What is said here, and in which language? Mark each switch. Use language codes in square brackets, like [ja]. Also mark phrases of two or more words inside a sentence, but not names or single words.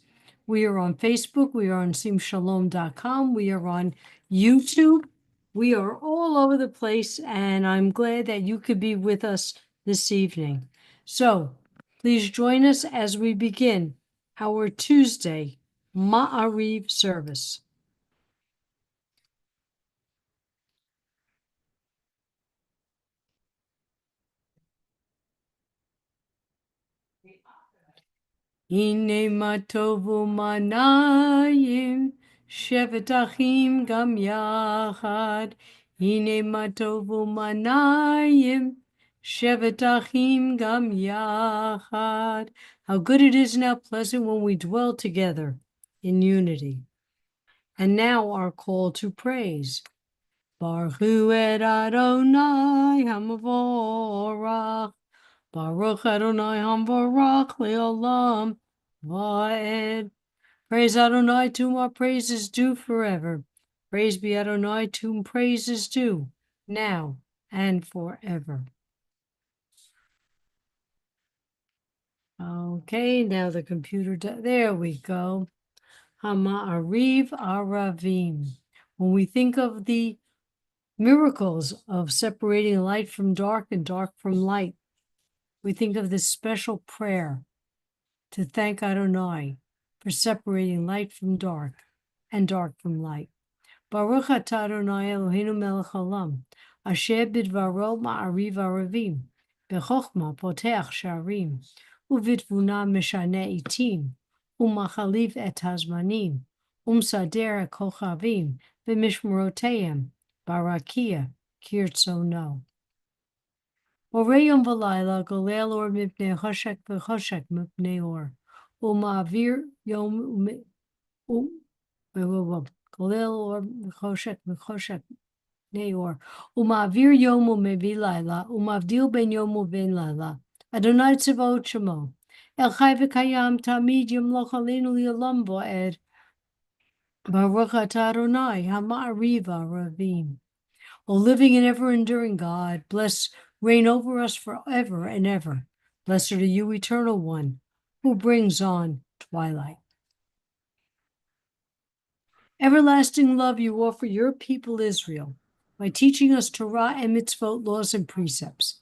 [en] We are on Facebook. We are on simshalom.com. We are on YouTube. We are all over the place, and I'm glad that you could be with us this evening. So please join us as we begin our Tuesday Ma'ariv service. [he] הנה מה טוב ומה נעים, שבת אחים גם יחד. הנה מה טוב ומה נעים, שבת אחים גם יחד. [en] How good it is and how pleasant when we dwell together in unity. And now our call to praise. [he] ברוך הוא את אדוני המבורך. ברוך אדוני המבורך לעולם ועד. [en] Praise Adonai, to whom our praise is due forever. Praise be Adonai, to whom praise is due, now and forever. Okay, now the computer, there we go. [he] המעריב ערבים. [en] When we think of the miracles of separating light from dark and dark from light, we think of this special prayer to thank Adonai for separating light from dark and dark from light. [he] ברוך אתה אדוני אלוהינו מלך העולם, אשר בדברו מעריב ערבים, בחכמה פותח שערים, ובתבונה משנה עתים, ומחליף את הזמנים, ומסדר את כוכבים, במשמרותיהם, ברקיע כרצונו. בורא יום ולילה, גולל אור מפני חושך וחושך מפני אור. ומעביר יום גולל אור חושך וחושך מפני אור. ומעביר יום ומביא לילה, ומבדיל בין יום ובין לילה. אדוני צבאות שמו. אל חי וקיים תמיד ימלוך עלינו לעולם ועד. ברוך אתה אדוני המעריב ערבים. [en] O living and ever-enduring God, reign over us forever and ever. Blessed are you, Eternal One, who brings on twilight. Everlasting love you offer your people Israel by teaching us Torah and mitzvot, laws and precepts.